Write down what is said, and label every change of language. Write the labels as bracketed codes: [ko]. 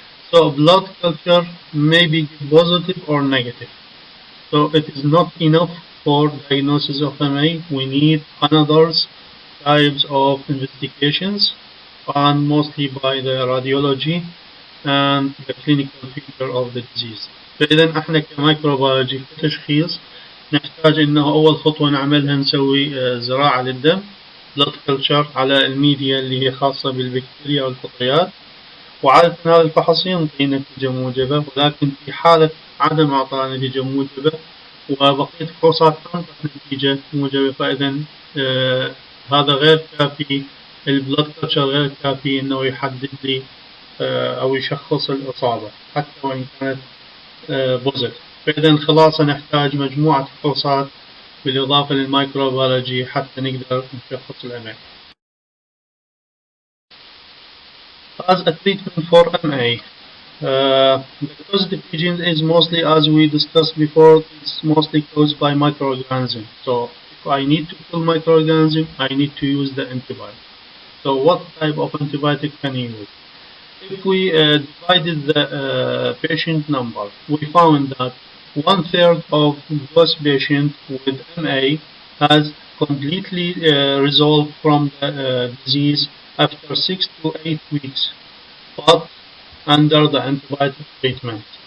[en] So blood culture may be positive or negative. So it is not enough for diagnosis of MA. We need another types of investigations, and mostly by the radiology and the clinical feature of the disease. [ar] فإذا احنا كميكروبيولوجي كتشخيص نحتاج انه اول خطوة نعملها نسوي زراعة للدم، blood culture على الميديا اللي هي خاصة بالبكتيريا والفطريات، وعادة هذا الفحص ينطي نتيجة موجبة، ولكن في حالة عدم إعطاء نتيجة موجبة وبقية الفحوصات تنطي نتيجة موجبة، فإذا هذا غير كافي، البلد كلتشر غير كافي إنه يحدد لي أو يشخص الإصابة حتى وإن كانت بوزيتيف. فإذا خلاصة نحتاج مجموعة فحوصات بالإضافة للميكروبيولوجي حتى نقدر نشخص الأمراض. [en] As a treatment for MA, the causative agent is mostly, as we discussed before, it's mostly caused by microorganisms. So if I need to kill microorganism, I need to use the antibiotic. So what type of antibiotic can you use? If we divided the patient number, we found that 1/3 of those patients with MA has completely resolved from the disease after 6 to 8 weeks, but under the antibiotic treatment.